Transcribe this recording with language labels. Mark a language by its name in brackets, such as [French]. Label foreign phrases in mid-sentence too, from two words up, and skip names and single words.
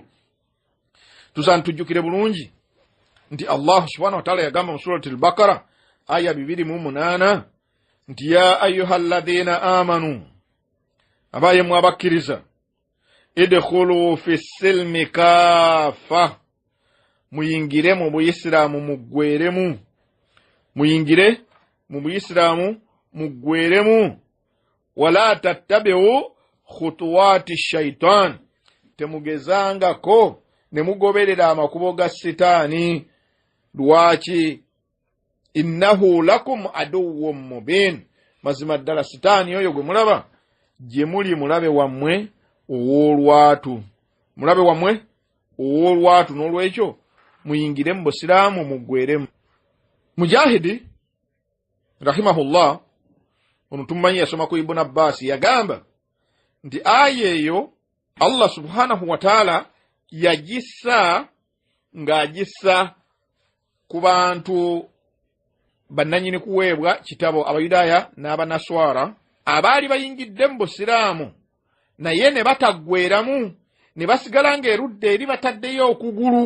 [Ganda] Tusaana tujjukire bulungi nti Allah [Arabic] سبحانه وتعالى [Ganda] yagamba mu surati Al-Baqara aya 28 nti [Arabic] يا أيها الذين آمنوا, [Ganda] abaye mwabakkiriza, [Arabic] ادخلوا في السلم كافة, [Ganda] muyingire mu buyisiraamu muggweeremu, muyingire mu buyisiraamu muggweeremu. [Arabic] ولا تتبعوا خطوات الشيطان, [Ganda] temugezangako ne mugoberera amakubo ga sitaani. Lwaki? [Arabic] إنه لكم عدو مبين. [Ganda] Mazima ddala sitaani oyo gwe mulaba gye muli mulabe wammwe owoolwatu. Mulabe wammwe owoolwatu. N'olwekyo muyingire mu busiraamu muggweremu. Mujahidi rahimahullah ono tumanyi yasoma ku Ibn Abbas yagamba nti aya eyo Allah [Arabic] سبحانه وتعالى [Ganda] yagissa ng'agissa ku bantu bannanyini kuweebwa kitabo Abayudaaya n'Abanaswara abaali bayingidde mu busiraamu naye ne bataggweramu ne basigala nga erudda eri bataddeyo okugulu.